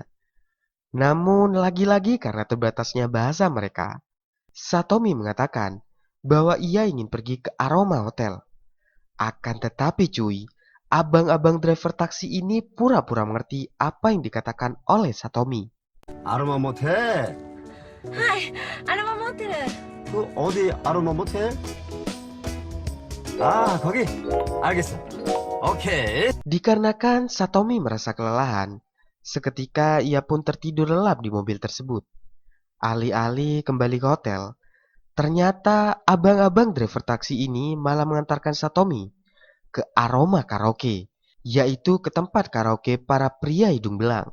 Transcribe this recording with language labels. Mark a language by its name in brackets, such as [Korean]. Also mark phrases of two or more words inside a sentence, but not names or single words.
[Indonesian] Namun lagi-lagi karena terbatasnya bahasa mereka, Satomi mengatakan bahwa ia ingin pergi ke Aroma Hotel. Akan tetapi cuy, abang-abang driver taksi ini pura-pura mengerti apa yang dikatakan oleh Satomi. [Korean] 아로마 모텔? [Japanese] はいアロマモテル [Korean] 그 어디 아로마 모텔? 아, 거기? 알겠어. 오케이. [Indonesian] Dikarenakan Satomi merasa kelelahan, seketika ia pun tertidur lelap di mobil tersebut. Alih-alih kembali ke hotel, Ternyata abang-abang driver taksi ini malah mengantarkan Satomi ke Aroma Karaoke, yaitu ke tempat karaoke para pria hidung belang.